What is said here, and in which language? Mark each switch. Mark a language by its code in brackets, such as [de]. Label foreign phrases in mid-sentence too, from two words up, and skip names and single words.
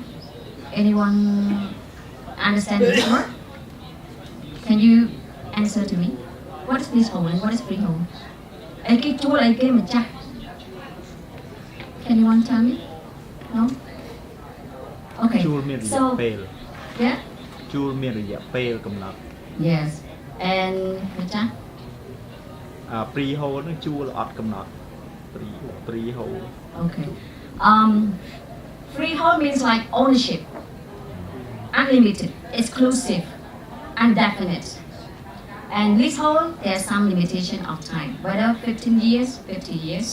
[en] Anyone understand this word? Can you answer to me? What is leasehold and what is freehold? Can anyone tell me? No? Okay. So, yeah? [km] ជួលមានរយៈពេលកំណត់ [en] Yes. And [km] freehold នឹងជួលអត់កំណត់ freehold. [en] Okay. Freehold means like ownership, unlimited, exclusive, indefinite. And leasehold, there's some limitation of time, whether 15 years, 50 years.